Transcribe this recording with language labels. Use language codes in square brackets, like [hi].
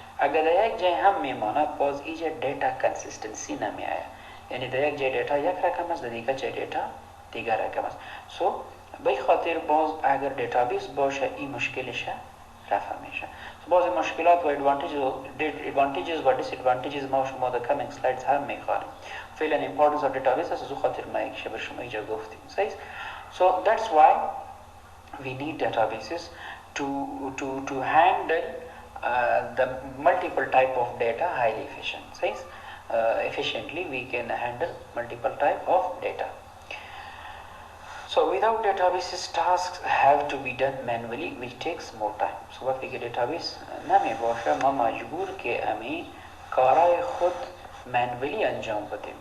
[fa] اگر در یک جای هم میمانه باز اینجا دیتا کنسیستنسی نمی آید، یعنی در یک جای دیتا یک رقم است، در دیگر جای دیتا دیگر رقم است. سو به خاطر باز اگر دیتابیس باشه این مشکلش رفع میشه. بعضی مشکلات و ادوانتیجز و دیس ادوانتیجز ما شما در کامینگ سلایدز هم میخوانیم. فعلا امپورتنس اف دیتابیس از خاطر ما یک شبه شما اینجا گفتیم. [en] صحیح؟ So that's why we need databases to handle the multiple type of data highly efficient. صحیح؟ Efficiently we can handle multiple type of data. So without databases tasks have to be done manually which takes more time. [fa] So وقتی که دیتابیس نمی باشه ما مجبور که امی کارای خود مانولی انجام بدیم.